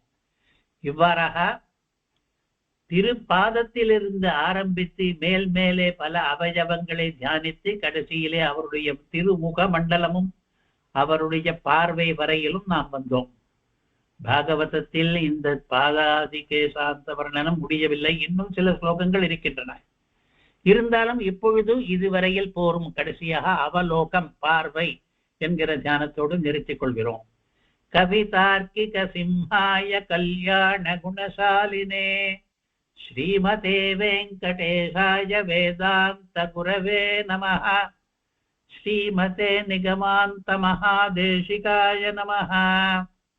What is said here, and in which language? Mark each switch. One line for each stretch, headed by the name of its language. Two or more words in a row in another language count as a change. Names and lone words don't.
Tamil: இவ்வாறாக திருப்பாதத்திலிருந்து ஆரம்பித்து மேல் மேலே பல அவயவங்களை தியானித்து கடைசியிலே அவருடைய திருமுக மண்டலமும் அவருடைய பார்வை வரையிலும் நாம் வந்தோம். பாகவதத்தில் இந்த பாதாதி கேசாந்த வர்ணனம் முடியவில்லை, இன்னும் சில ஸ்லோகங்கள் இருக்கின்றன. இருந்தாலும் இப்பொழுது இதுவரையில் போரும். கடைசியாக அவலோகம், பார்வை என்கிற தியானத்தோடு நிறுத்திக் கொள்கிறோம்.
Sanskrit: कवितार्किक सिंहाय कल्याण गुणशालिने श्रीमते वेङ्कटेशाय वेदान्त गुरवे नमः. श्रीमते निगमान्त महादेशिकाय नमः.